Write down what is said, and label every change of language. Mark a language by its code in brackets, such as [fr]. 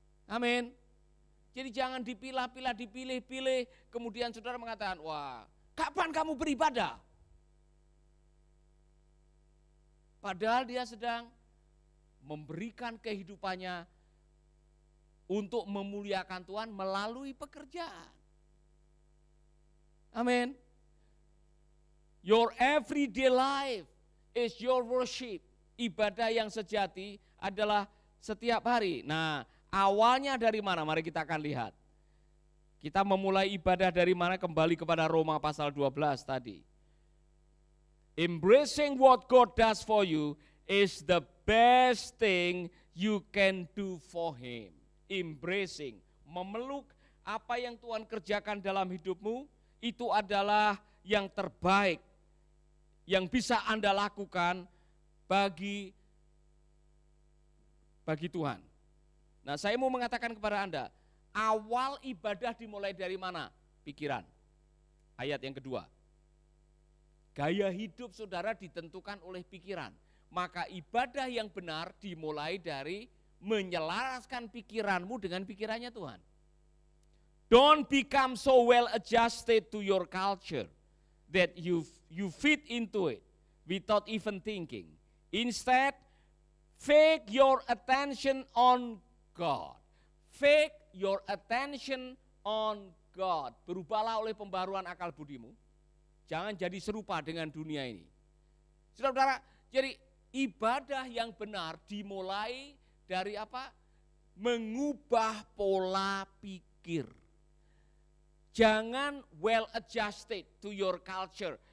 [id] Amin. Jadi jangan dipilah-pilah, dipilih-pilih, kemudian saudara mengatakan, wah, kapan kamu beribadah? Padahal dia sedang memberikan kehidupannya untuk memuliakan Tuhan melalui pekerjaan. Amin. [en] Your everyday life is your worship. [id] Ibadah yang sejati adalah setiap hari. Nah, awalnya dari mana? Mari kita akan lihat. Kita memulai ibadah dari mana? Kembali kepada Roma pasal 12 tadi. [en] Embracing what God does for you is the best thing you can do for Him. [id] Embracing, memeluk apa yang Tuhan kerjakan dalam hidupmu, itu adalah yang terbaik yang bisa Anda lakukan bagi Tuhan. Nah, saya mau mengatakan kepada Anda, awal ibadah dimulai dari mana? Pikiran. Ayat yang kedua. Gaya hidup saudara ditentukan oleh pikiran. Maka ibadah yang benar dimulai dari menyelaraskan pikiranmu dengan pikirannya Tuhan. [en] Don't become so well adjusted to your culture that you fit into it without even thinking. Instead, fix your attention on God. Fix your attention on God. [id] Berubahlah oleh pembaruan akal budimu. Jangan jadi serupa dengan dunia ini. Saudara-saudara, jadi ibadah yang benar dimulai dari apa? Mengubah pola pikir. Jangan [en] well adjusted to your culture.